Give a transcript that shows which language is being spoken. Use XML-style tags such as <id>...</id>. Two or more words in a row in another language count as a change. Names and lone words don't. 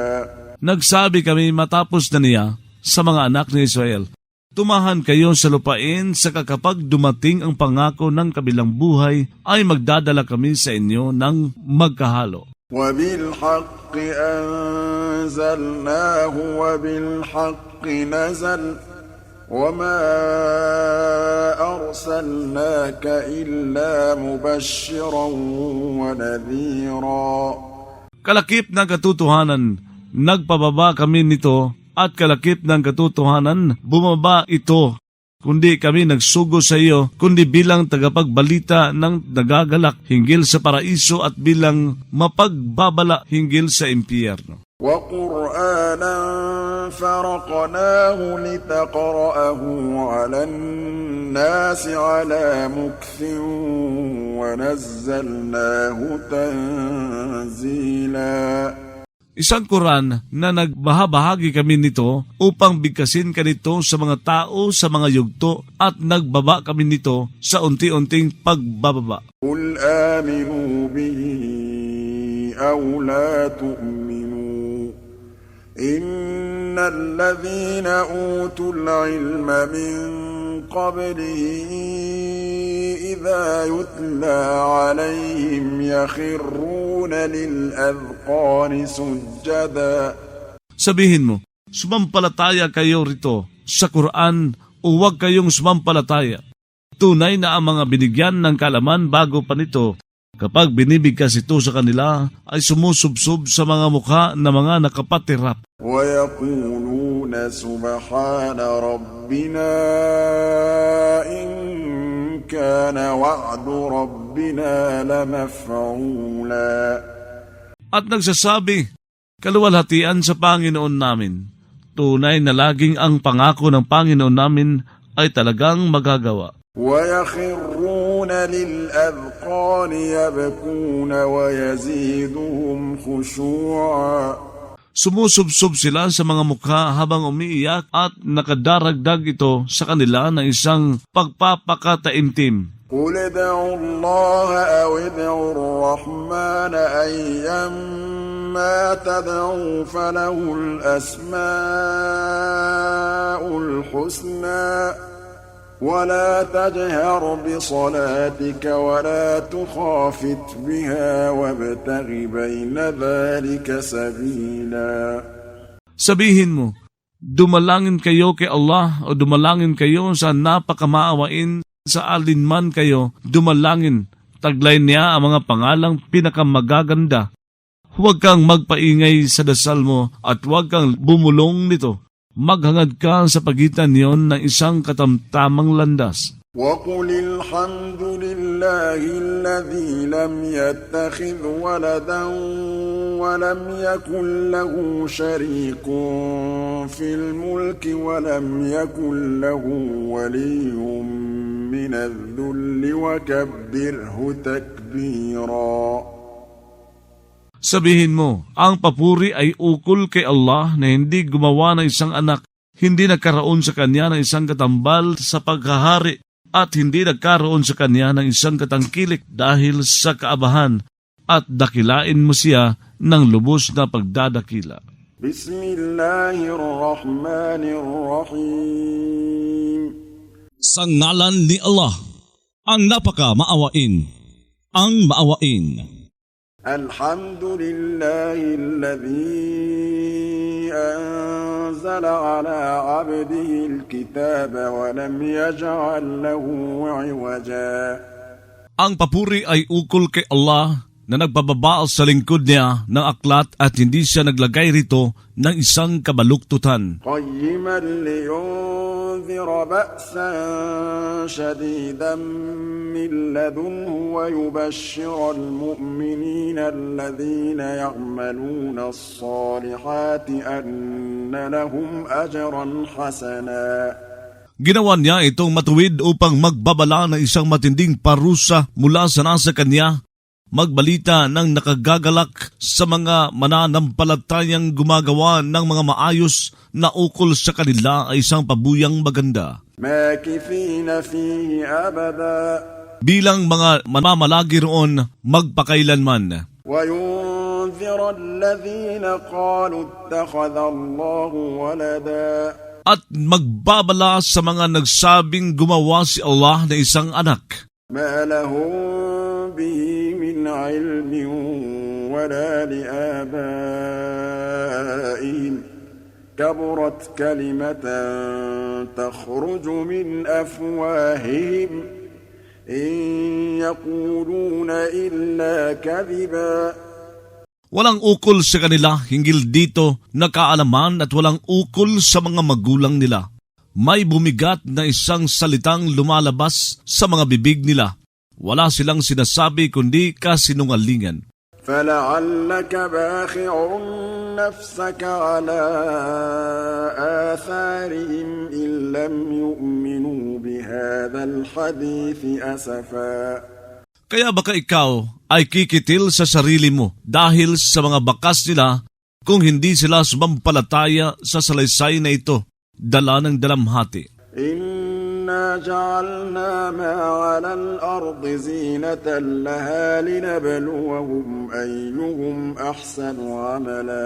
<tl>Nagsabi kami matapos na niya sa mga anak ni Israel, tumahan kayo sa lupain, saka kapag dumating ang pangako ng kabilang buhay, ay magdadala kami sa inyo ng magkahalo.</tl> <ar>وَبِالْحَقِّ أَنزَلْنَاهُ وَبِالْحَقِّ نَزَلَ وَمَا أَرْسَلْنَاكَ إِلَّا مُبَشِّرًا وَنَذِيرًا.</ar> <tl>Kalakip ng katotohanan, nagpababa kami nito, at kalakip ng katotohanan, bumaba ito. Kundi kami nagsugo sa iyo, kundi bilang tagapagbalita ng nagagalak hinggil sa paraiso at bilang mapagbabala hinggil sa impyerno.</tl> <ar>وَقُرْآنًا فَرَقْنَاهُ لِتَقْرَأَهُ عَلَى النَّاسِ عَلَى مُكْثٍ وَنَزَّلْنَاهُ تَنزِيلًا.</ar> <tl>Isang Quran na nagbahabahagi kami nito upang bigkasin ka nito sa mga tao sa mga yugto at nagbaba kami nito sa unti-unting pagbababa.</tl> <ar>قُلْ آمِنُوا بِهِ أَوْ لَا تُؤْمِنُوا إِنَّ الَّذِينَ أُوتُوا الْعِلْمَ مِنْ قَبْلِهِ إِذَا يُتْلَى عَلَيْهِمْ يَخِرُّونَ لِلْأَذْقَانِ سُجَّدًا.</ar> <tl>Sabihin mo, sumampalataya kayo rito sa Quran o huwag kayong sumampalataya. Tunay na ang mga binigyan ng kaalaman bago pa nito, kapag binibigkas ito sa kanila, ay sumusubsob sa mga mukha na mga nakapatirap.</tl> <ar>وَيَقُولُونَ سُبْحَانَ رَبِّنَا إِن كَانَ وَعْدُ رَبِّنَا لَمَفْعُولًا.</ar> <tl>At nagsasabi, kaluwalhatian sa Panginoon namin. Tunay na laging ang pangako ng Panginoon namin ay talagang magagawa.</tl> <ar>وَيَخِرُّونَ لِلْأَذْقَانِ يَبْكُونَ وَيَزِيدُهُمْ خُشُوعًا.</ar> <tl>Sumusubsob sila sa mga mukha habang umiiyak at nakadaragdag ito sa kanila ng isang pagpapakataimtim.</tl> <ar>قُلِ ادْعُوا اللَّهَ أَوِ ادْعُوا الرَّحْمَنَ أَيًّمَّا تَدْعُوا فَلَهُ الْأَسْمَاءُ الْحُسْنَى وَلَا تَجْهَرْ بِصَلَاتِكَ وَلَا تُخَافِتْ بِهَا وَابْتَغِ بَيْنَ ذَلِكَ سَبِيلًا.</ar> <tl>Sabihin mo, dumalangin kayo kay Allah o dumalangin kayo sa napakamaawain sa alinman kayo, dumalangin. Taglay niya ang mga pangalang pinakamagaganda. Huwag kang magpaingay sa dasal mo at huwag kang bumulong nito. Maghangad ka sa pagitan niyon ng isang katamtamang landas.</tl> <ar>وَقُلِ الْحَمْدُ لِلَّهِ الَّذِي لَمْ يَتَّخِذْ وَلَدًا وَلَمْ يَكُنْ لَهُ شَرِيكٌ فِي الْمُلْكِ وَلَمْ يَكُنْ لَهُ وَلِيٌّ مِّنَ الذُّلِّ وَكَبِّرْهُ تَكْبِيرًا.</ar> <tl>Sabihin mo, ang papuri ay ukol kay Allah na hindi gumawa ng isang anak, hindi nagkaroon sa kanya ng isang katambal sa paghahari, at hindi nagkaroon sa kanya ng isang katangkilik dahil sa kaabahan, at dakilain mo siya ng lubos na pagdadakila.</tl> <ar>بسم الله الرحمن الرحيم.</ar> <tl>Sa ngalan ni Allah, ang napaka-maawain, ang maawain.</tl> <ar>الحمد لله الذي أنزل على عبده الكتاب ولم يجعل له عوجا.</ar> <tl>Ang papuri ay ukol kay Allah na nagpababa sa lingkod niya ng aklat at hindi siya naglagay rito ng isang kabaluktutan.</tl> <ar>قيما لينذر بأسا شديدا من لدنه ويبشر المؤمنين الذين يعملون الصالحات أن لهم أجرا حسنا.</ar> <tl>Ginawa niya itong matuwid upang magbabala ng isang matinding parusa mula sa nasa kanya, magbalita ng nakagagalak sa mga mananampalatayang gumagawa ng mga maayos na ukol sa kanila ay isang pabuyang maganda.</tl> <ar>ماكثين فيه أبدا.</ar> <tl>Bilang mga mamamalagi roon magpakailanman.</tl> <ar>وَيُنذِرَ الَّذِينَ قَالُوا اتَّخَذَ اللَّهُ وَلَدًا.</ar> <tl>At magbabala sa mga nagsabing gumawa si Allah na isang anak. مَا لَهُم بِهِ مِنْ عِلْمٍ وَلَا لِآبَائِهِمْ كَبُرَتْ كَلِمَةً تَخْرُجُ مِنْ أَفْوَاهِهِمْ إِنْ يَقُولُونَ إِلَّا كَذِبًا. Walang ukol sa kanila hinggil dito na kaalaman at walang ukol sa mga magulang nila. May bumigat na isang salitang lumalabas sa mga bibig nila. Wala silang sinasabi kundi kasinungalingan.</tl> <ar>فَلَعَلَّكَ بَاخِعٌ نَفْسَكَ عَلَىٰ آثَارِهِمْ إِن لَّمْ يُؤْمِنُوا بِهَٰذَا الْحَدِيثِ أَسَفًا.</ar> <tl>Kaya baka ikaw ay kikitil sa sarili mo dahil sa mga bakas nila kung hindi sila sumampalataya sa salaysay na ito, dala ng dalamhati.</tl> <ar>إِنَّا جَعَلْنَا مَا عَلَى الْأَرْضِ زِينَةً لَهَا لِنَبْلُوَهُمْ أَيُّهُمْ أَحْسَنُ عَمَلًا.</ar>